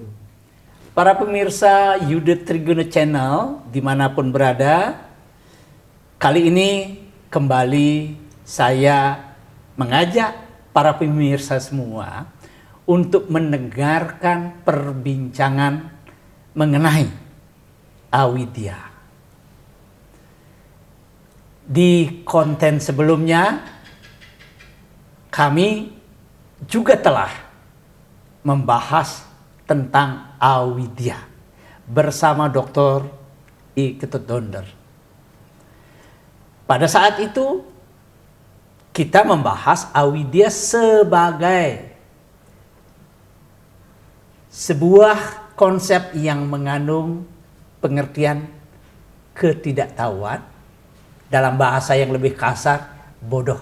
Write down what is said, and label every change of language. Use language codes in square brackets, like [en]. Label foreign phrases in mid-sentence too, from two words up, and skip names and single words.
[id] Para pemirsa Yuda Triguna Channel dimanapun berada, kali ini kembali saya mengajak para pemirsa semua untuk mendengarkan perbincangan mengenai Awidya. Di konten sebelumnya, kami juga telah membahas tentang Awidya bersama Dr. I. Ketut Donder. Pada saat itu, kita membahas Awidya sebagai sebuah konsep yang mengandung pengertian ketidaktahuan, dalam bahasa yang lebih kasar, bodoh.